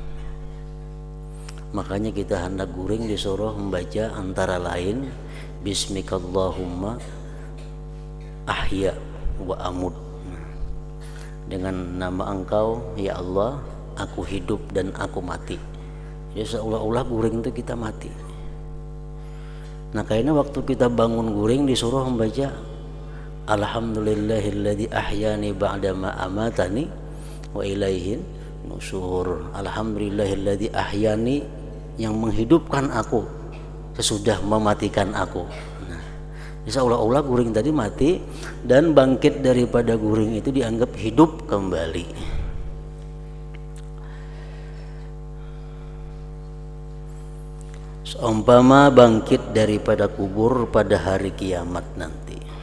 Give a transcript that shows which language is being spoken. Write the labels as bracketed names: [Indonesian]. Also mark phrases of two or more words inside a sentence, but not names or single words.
[Banjar] Makanya kita hendak guring disuruh membaca antara lain [Arabic] باسمك اللهم أحيا وأموت. [Banjar] Dengan nama engkau ya Allah, aku hidup dan aku mati. Jadi seolah-olah guring itu kita mati. Nah, kayaknya waktu kita bangun guring disuruh membaca [Arabic] الحمد لله الذي أحياني بعد ما أماتني وإليه النشور. الحمد لله الذي أحياني, [Banjar] yang menghidupkan aku sesudah mematikan aku. Seolah-olah guring tadi mati, dan bangkit daripada guring itu dianggap hidup kembali. Seumpama bangkit daripada kubur pada hari kiamat nanti.